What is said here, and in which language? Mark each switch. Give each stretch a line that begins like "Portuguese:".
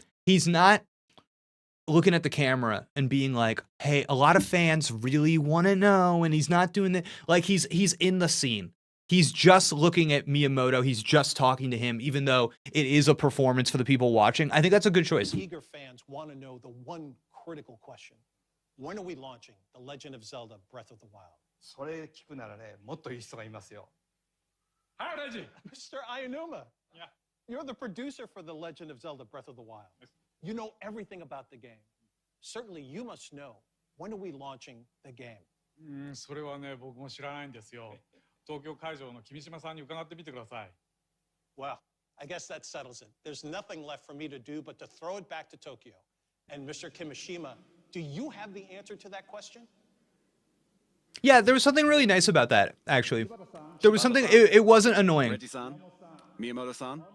English: He's not looking at the camera and being like, hey, a lot of fans really want to know, and he's not doing that. Like, he's in the scene. He's just looking at Miyamoto. He's just talking to him, even though it is a performance for the people watching. I think that's a good choice. Eager fans want to know the one critical question. When are we launching The Legend of Zelda: Breath of the Wild?
Japanese: それ聞くならね、もっといい人がいますよ。
English: Hi, Reggie. Mr. Ayanuma. Yeah. You're the producer for The Legend of Zelda: Breath of the Wild. You know everything about the game. Certainly you must know, when are we launching the game?
Japanese: それはね、僕も知らないんですよ。東京会場の君島さんに伺ってみてください。
English: Well, I guess that settles it. There's nothing left for me to do but to throw it back to Tokyo. And Mr. Kimishima, do you have the answer to that question? Yeah, there was something really nice about that, actually. There was something, it wasn't annoying.
Japanese: Reggie-san, Miyamoto-san,